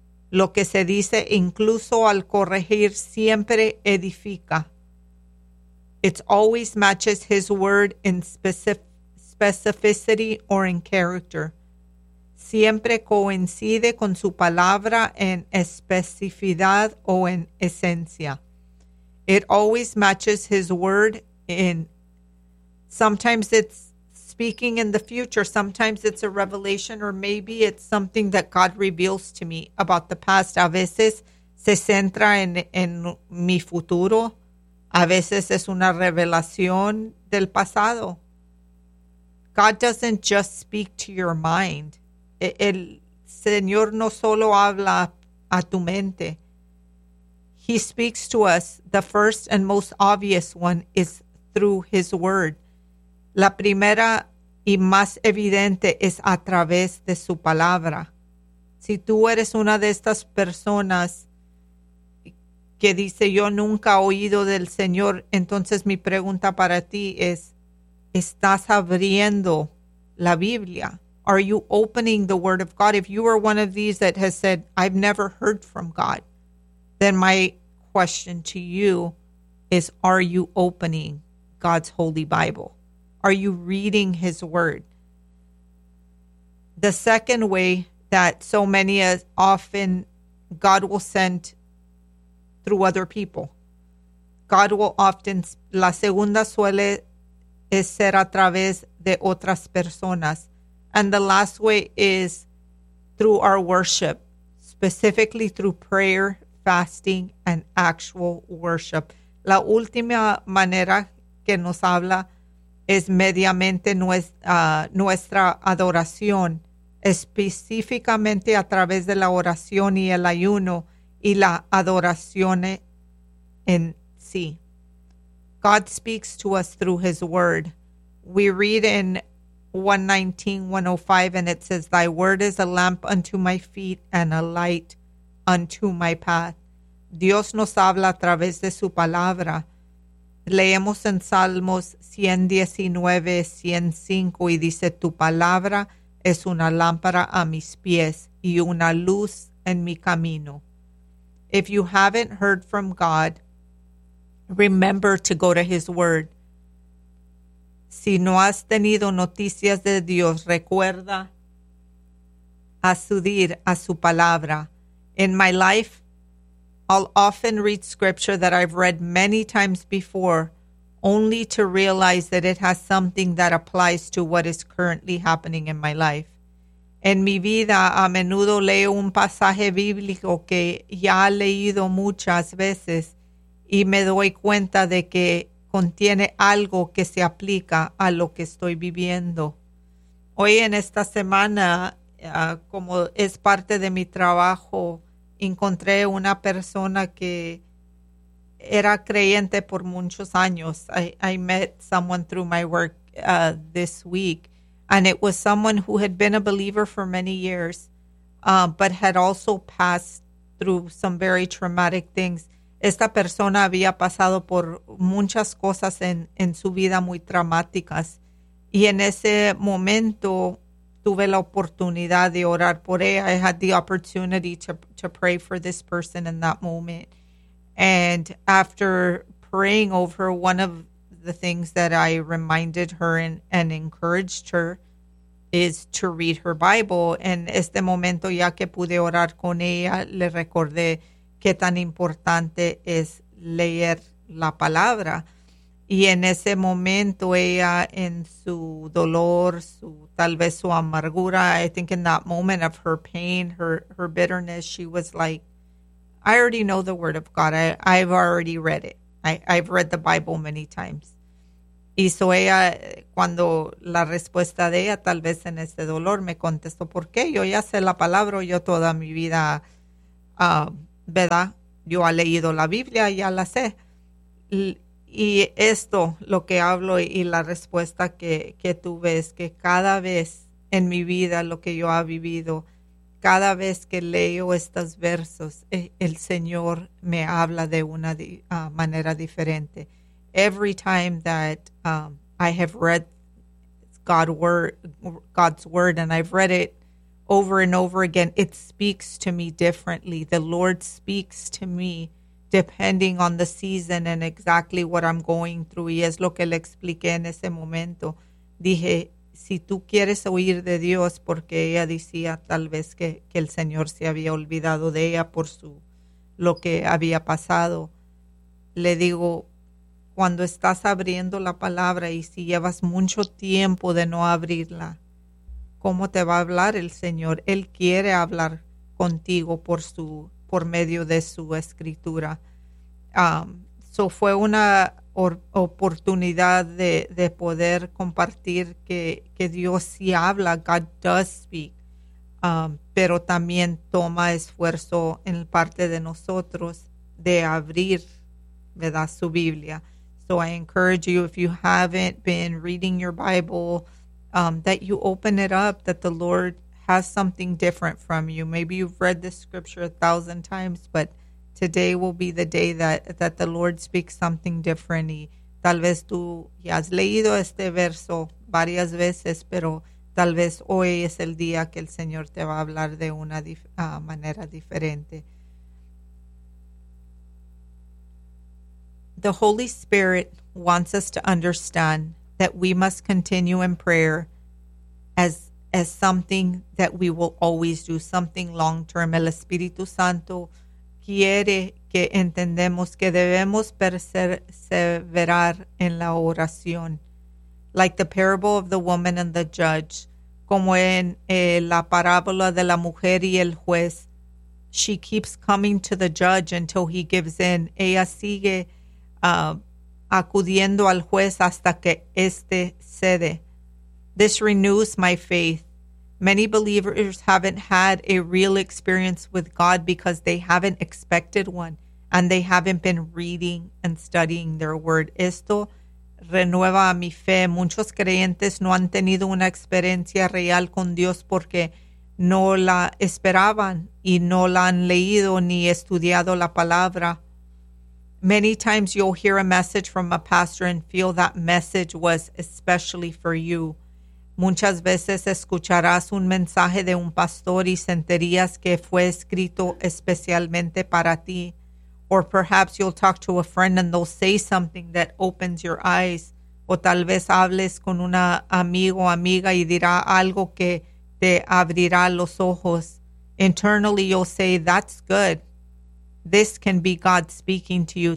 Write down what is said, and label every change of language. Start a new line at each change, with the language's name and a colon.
Spanish: Lo que se dice incluso al corregir siempre edifica.
English: It always matches his word in specificity or in character.
Spanish: Siempre coincide con su palabra en especificidad o en esencia.
English: It always matches his word in, sometimes it's speaking in the future, sometimes it's a revelation, or maybe it's something that God reveals to me about the past.
Spanish: A veces se centra en mi futuro, a veces es una revelación del pasado.
English: God doesn't just speak to your mind.
Spanish: El Señor no solo habla a tu mente.
English: He speaks to us. The first and most obvious one is through his word.
Spanish: La primera y más evidente es a través de su palabra. Si tú eres una de estas personas que dice yo nunca he oído del Señor, entonces mi pregunta para ti es, ¿estás abriendo la Biblia?
English: Are you opening the word of God? If you are one of these that has said, I've never heard from God, then my question to you is, are you opening God's holy Bible? Are you reading his word? The second way that so many as often God will send through other people. God will often,
Spanish: la segunda suele es ser a través de otras personas.
English: And the last way is through our worship, specifically through prayer, fasting, and actual worship.
Spanish: La última manera que nos habla es mediante nuestra adoración, específicamente a través de la oración y el ayuno y la adoración en sí.
English: God speaks to us through his word. We read in 119, 105, and it says, Thy word is a lamp unto my feet and a light unto my path.
Spanish: Dios nos habla a través de su palabra. Leemos en Salmos 119, 105, y dice, Tu palabra es una lámpara a mis pies y una luz en mi camino.
English: If you haven't heard from God, remember to go to his word.
Spanish: Si no has tenido noticias de Dios, recuerda acudir a su palabra.
English: In my life, I'll often read scripture that I've read many times before, only to realize that it has something that applies to what is currently happening in my life.
Spanish: En mi vida, a menudo leo un pasaje bíblico que ya he leído muchas veces y me doy cuenta de que contiene algo que se aplica a lo que estoy viviendo. Hoy en esta semana, como es parte de mi trabajo, encontré una persona que era creyente por muchos años.
English: I met someone through my work this week, and it was someone who had been a believer for many years, but had also passed through some very traumatic things.
Spanish: Esta persona había pasado por muchas cosas en su vida muy traumáticas. Y en ese momento tuve la oportunidad de orar por ella.
English: I had the opportunity to pray for this person in that moment. And after praying over her, one of the things that I reminded her and encouraged her is to read her Bible.
Spanish: En este momento, ya que pude orar con ella, le recordé qué tan importante es leer la palabra. Y en ese momento ella, en su dolor, tal vez su amargura,
English: I think in that moment of her pain, her bitterness, she was like, I already know the word of God. I've already read it. I've read the Bible many times.
Spanish: Y so ella, cuando la respuesta de ella, tal vez en ese dolor, me contestó, ¿por qué? Yo ya sé la palabra, yo toda mi vida, ¿verdad? yo he leído la Biblia, ya la sé. Y esto, lo que hablo y la respuesta que tuve es que cada vez en mi vida, lo que yo he vivido, cada vez que leo estos versos, el Señor me habla de una manera diferente.
English: Every time that I have read God's word, and I've read it over and over again, it speaks to me differently. The Lord speaks to me depending on the season and exactly what I'm going through.
Spanish: Y es lo que le expliqué en ese momento. Dije, si tú quieres oír de Dios, porque ella decía tal vez que el Señor se había olvidado de ella por lo que había pasado. Le digo, cuando estás abriendo la palabra y si llevas mucho tiempo de no abrirla, ¿cómo te va a hablar el Señor? Él quiere hablar contigo por medio de su escritura. So fue una oportunidad de poder compartir que Dios sí habla,
English: God does speak,
Spanish: pero también toma esfuerzo en parte de nosotros de abrir, ¿verdad?, su Biblia.
English: So I encourage you, if you haven't been reading your Bible, that you open it up, that the Lord has something different from you. Maybe you've read this scripture 1,000 times, but today will be the day that the Lord speaks something different.
Spanish: Y tal vez tú ya has leído este verso varias veces, pero tal vez hoy es el día que el Señor te va a hablar de una manera diferente.
English: The Holy Spirit wants us to understand that we must continue in prayer as something that we will always do, something long-term.
Spanish: El Espíritu Santo quiere que entendamos que debemos perseverar en la oración.
English: Like the parable of the woman and the judge,
Spanish: como en la parábola de la mujer y el juez,
English: she keeps coming to the judge until he gives in.
Spanish: Ella sigue acudiendo al juez hasta que este cede.
English: This renews my faith. Many believers haven't had a real experience with God because they haven't expected one and they haven't been reading and studying their word.
Spanish: Esto renueva mi fe. Muchos creyentes no han tenido una experiencia real con Dios porque no la esperaban y no la han leído ni estudiado la palabra.
English: Many times you'll hear a message from a pastor and feel that message was especially for you.
Spanish: Muchas veces escucharás un mensaje de un pastor y sentirías que fue escrito especialmente para ti.
English: Or perhaps you'll talk to a friend and they'll say something that opens your eyes.
Spanish: O tal vez hables con un amigo o amiga y dirá algo que te abrirá los ojos.
English: Internally you'll say, that's good. This can be God speaking to you.